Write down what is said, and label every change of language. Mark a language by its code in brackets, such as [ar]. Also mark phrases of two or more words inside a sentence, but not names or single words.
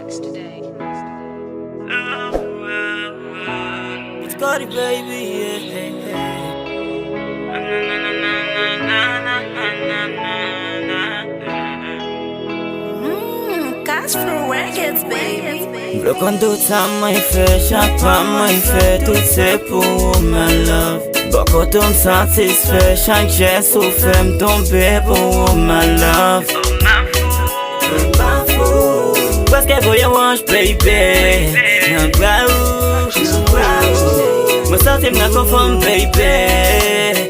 [en] It's Cardi, baby, Cash for records, baby. [ht] V'lò kon tout sa mwen fè, chak pa mwen fè, tout se pou [en] my love. [ht] Bako tou m'satisfè, chak jès ou fè m'tombe pou [en] my love. [ht] Preske voye wanj, baby, nan bra ou mwen santi mwen konfon, baby.